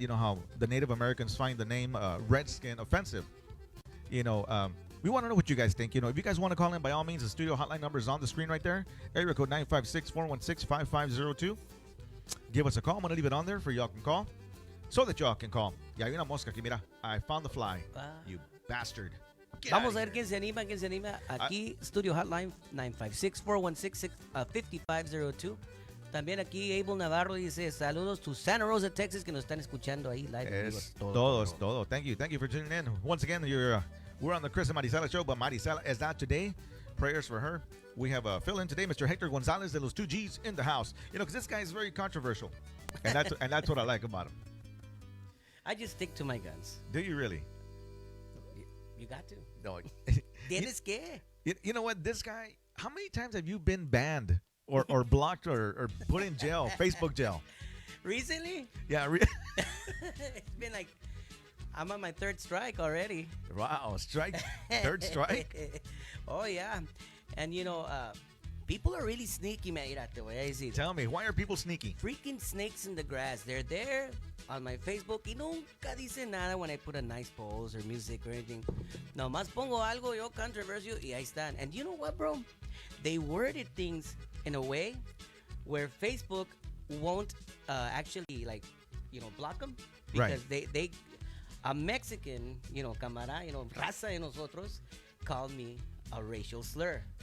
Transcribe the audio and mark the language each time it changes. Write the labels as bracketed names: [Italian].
[English] You know how the Native Americans find the name Redskin offensive. We want to know what you guys think. If you guys want to call in, by all means, the studio hotline number is on the screen right there. Area code 956-416-5502. Give us a call. I'm going to leave it on there for y'all can call so that y'all can call. [Spanish] Ya hay una mosca aquí, mira. [English] I found the fly. You bastard. [Spanish] Vamos a ver quién se anima, quién se anima. Aquí, Studio Hotline 956-416-5502. También aquí Abel Navarro dice saludos to Santa Rosa, Texas, que nos están escuchando ahí live. Es todo. [English] Thank you for tuning in. Once again, we're on the Chris and Marisela show, but Marisela is not today. Prayers for her. We have a fill-in today, Mr. Hector Gonzalez de los 2Gs in the house. Because this guy is very controversial, and that's what I like about him. I just stick to my guns. Do you really? You got to. No. [Spanish] Tienes que. [English] You know what? This guy, how many times have you been banned or blocked or put in jail, Facebook jail? Recently? Yeah. It's been like, I'm on my third strike already. Wow, third strike? Oh, yeah. And, people are really sneaky, man. [Spanish] Mira, te voy a decir. [English] Tell me, why are people sneaky? Freaking snakes in the grass. They're there on my Facebook [Spanish] y nunca dicen nada [English] when I put a nice post or music or anything. [Spanish] Nomás pongo algo yo controversial y ahí están. [English] And you know what, bro? They worded things in a way where Facebook won't actually, block them. Because they a Mexican, [Spanish] camarada, raza de nosotros, [English] called me a racial slur.